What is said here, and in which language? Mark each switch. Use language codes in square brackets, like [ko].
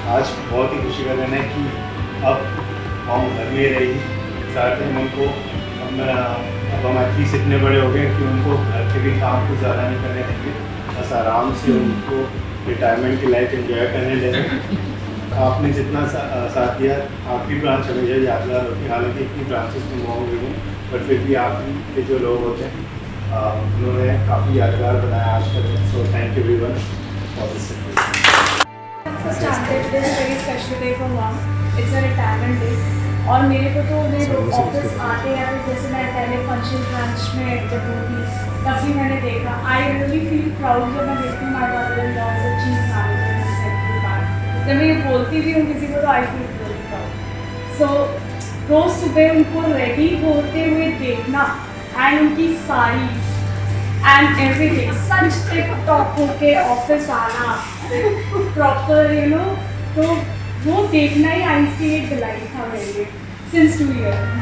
[hi] आज बहुत ही खुशी का दिन है कि अब हम घर में रहेगी, साथ में उनको अब हम एटलीस्ट इतने बड़े हो गए कि उनको घर के भी काम कुछ ज़्यादा नहीं करने देंगे, बस आराम से उनको रिटायरमेंट की लाइफ एंजॉय करने देंगे। आपने जितना साथ दिया, आपकी ब्रांच हमेशा यादगार होती है। हालांकि इतनी ब्रांचेस में मॉम हुई हैं, पर फिर भी आप के जो लोग होते हैं उन्होंने काफ़ी यादगार बनाया आज का दिन। [en] So thank you everyone for this. Started this very special day for mom. It's a retirement day, [hi] और मेरे को तो मेरे ऑफिस आते हैं, जैसे मैं पहले फंक्शन ब्रांच में जब थी तब भी मैंने देखा, [en] I really feel proud [hi] जब मैं देखती हूँ [en] My mother in law as a chief manager. [hi] जब मैं ये बोलती भी हूँ किसी को तो [en] I feel really proud. [hi] सो रोज सुबह उनको रेडी होते हुए देखना एंड उनकी sari and everything such tip top होके ऑफिस आना प्रॉपर यू नो, तो वो देखना ही आइज की एक डिलाइट था मेरे लिए सिंस 2 years।